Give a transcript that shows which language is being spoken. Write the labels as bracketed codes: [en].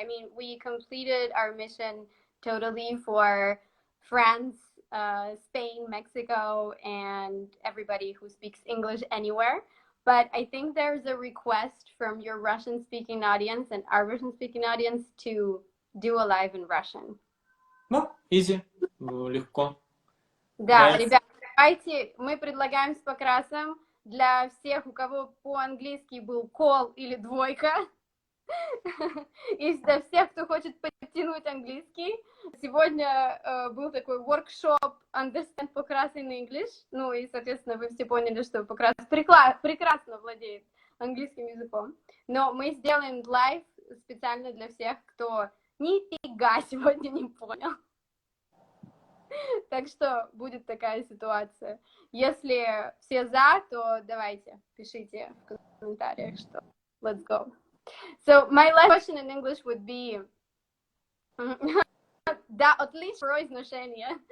[en] I mean, we completed our mission totally for France, Spain, Mexico, and everybody who speaks English anywhere. But I think there's a request from your Russian speaking audience and our Russian speaking audience to do a live in Russian. [ru] Ну, [en] easy, [ru] легко. Да, [en] Guys, [ru] ребят, давайте мы предлагаем с Покрасом для всех, у кого по-английски был кол или двойка, и для всех, кто хочет подтянуть английский. Сегодня был такой [en] workshop Understand Pokrss in English. [ru] Ну и, соответственно, вы все поняли, что Pokrss прекрасно владеет английским языком. Но мы сделаем лайв специально для всех, кто нифига сегодня не понял. Так что будет такая ситуация. Если все за, то давайте, пишите в комментариях, что [en] let's go. So my last question in English would be [ru] да, отлично произношение.